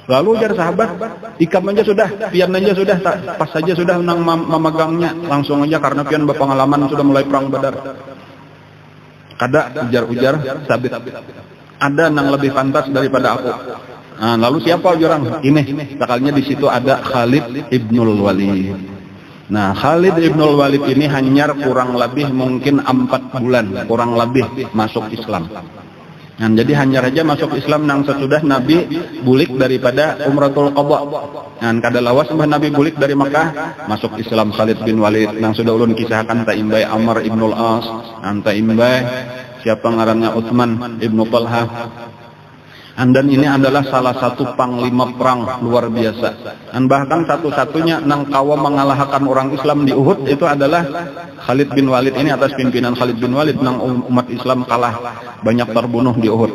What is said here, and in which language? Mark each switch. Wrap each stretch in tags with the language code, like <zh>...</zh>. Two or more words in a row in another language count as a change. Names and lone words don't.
<bjn>Lalu ujar sahabat, ikam aja sudah, pian aja sudah, pas saja sudah nang memegangnya, langsung aja karena pian berpengalaman sudah mulai perang Badar. Kada ujar Sabit, ada nang lebih pantas daripada aku. Nah, lalu siapa orang? Ini, sekalinya di situ ada Khalid ibnul Walid.</bjn> <id>Nah, Khalid ibnul Walid ini hanya kurang lebih mungkin 4 bulan, kurang lebih masuk Islam.</id> <bjn>Nah, jadi hanya saja masuk Islam nang sesudah Nabi bulik daripada Umratul Qadha. Nah, kada lawas mbah Nabi bulik dari Makkah, masuk Islam Khalid bin Walid. Nang sudah ulun kisahkan ta imbai Amr ibnul As, anta imbai siapa ngarannya Utsman ibnu Talha.</bjn> <id>Dan ini adalah salah satu panglima perang luar biasa.</id> <bjn>Dan bahkan satu-satunya nang kawa mengalahkan orang Islam di Uhud itu adalah Khalid bin Walid ini, atas pimpinan Khalid bin Walid nang umat Islam kalah banyak terbunuh di Uhud.</bjn>